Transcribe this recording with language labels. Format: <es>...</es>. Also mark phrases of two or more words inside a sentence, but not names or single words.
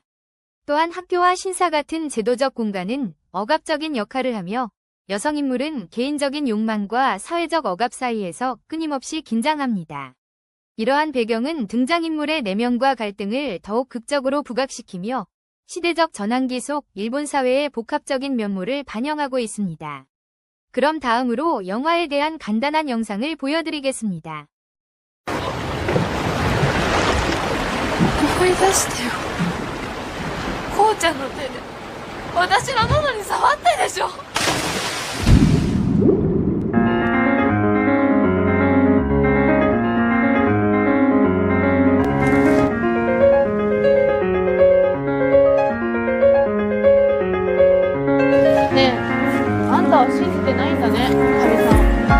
<ko>또한 학교와 신사 같은 제도적 공간은 억압적인 역할을 하며 여성 인물은 개인적인 욕망과 사회적 억압 사이에서 끊임없이 긴장합니다. 이러한 배경은 등장인물의 내면과 갈등을 더욱 극적으로 부각시키며 시대적 전환기 속 일본 사회의 복합적인 면모를 반영하고 있습니다. 그럼 다음으로 영화에 대한 간단한 영상을 보여드리겠습니다.</ko> <ja>思い出してよ。こうちゃんの手で私の喉に触ったでしょ。ねえ、あんたは信じてないんだね、かみさん。</ja>